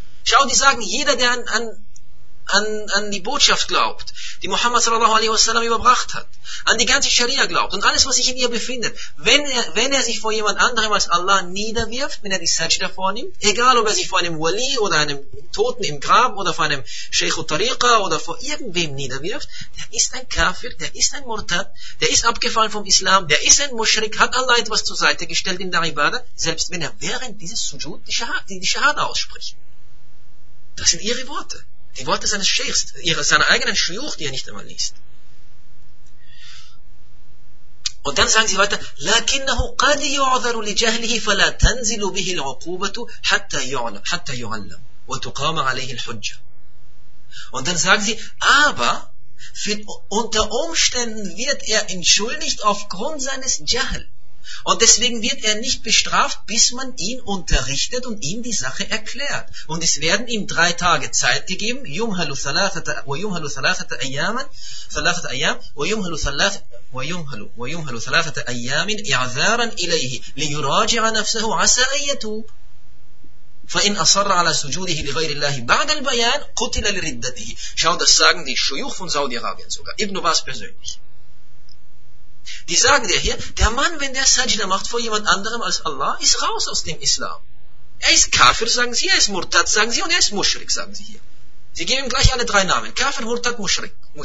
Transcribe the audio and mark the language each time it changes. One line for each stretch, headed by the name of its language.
German: Schau, die sagen, jeder, der an die Botschaft glaubt, die Muhammad sallallahu alaihi wasallam überbracht hat, an die ganze Scharia glaubt und alles, was sich in ihr befindet, wenn er sich vor jemand anderem als Allah niederwirft, wenn er die Sajda vornimmt, egal ob er sich vor einem Wali oder einem Toten im Grab oder vor einem Sheikh al-Tariqa oder vor irgendwem niederwirft, der ist ein Kafir, der ist ein Murtad, der ist abgefallen vom Islam, der ist ein Mushrik, hat Allah etwas zur Seite gestellt in der Ibadah, selbst wenn er während dieses Sujud die Shahada ausspricht. Das sind ihre Worte. Die Worte seines Scheichs, seiner eigenen Schuyuch, die er nicht einmal liest. Und dann sagen sie weiter,
Arabic: لَكِنَّهُ قَدْ يُعْذَرُ لِجَهْلِهِ فَلَا تَنْزِلُ بِهِ الْعُقُوبَةُ حَتَّى يُعَلَّمْ وَتُقَامَ عَلَيْهِ الْحُجَّةُ.
German: Und dann sagen sie, aber unter Umständen wird er entschuldigt aufgrund seines Jahl. Und deswegen wird er nicht bestraft, bis man ihn unterrichtet und ihm die Sache erklärt. Und es werden ihm 3 Tage Zeit gegeben,
Arabic: وَيُمْهَلُ ثَلَاثَةَ أَيَّامًا ثَلَاثَةَ أَيَّامٍ وَيُمْهَلُ ثَلَاثَةَ أَيَّامٍ اِعْذَارًا إِلَيْهِ لِيُرَاجِعَ نَفْسَهُ عَسَى أَيَّتُوبُ فَإِنْ أَصَرَّ عَلَى سُجُودِهِ لِغَيْرِ اللَّهِ بَعْدَ الْبَيَانِ قُتِلَ لِرِدَّتِهِ.
German: Schau, das sagen die Schuyuch von Saudi-Arabien sogar. Ibn Abbas persönlich. Die sagen dir hier, der Mann, wenn der Sajda macht vor jemand anderem als Allah, ist raus aus dem Islam. Er ist Kafir, sagen sie, er ist Murtad, sagen sie, und er ist Mushrik, sagen sie hier. Sie geben gleich alle 3 Namen. Kafir, Murtad, Mushrik.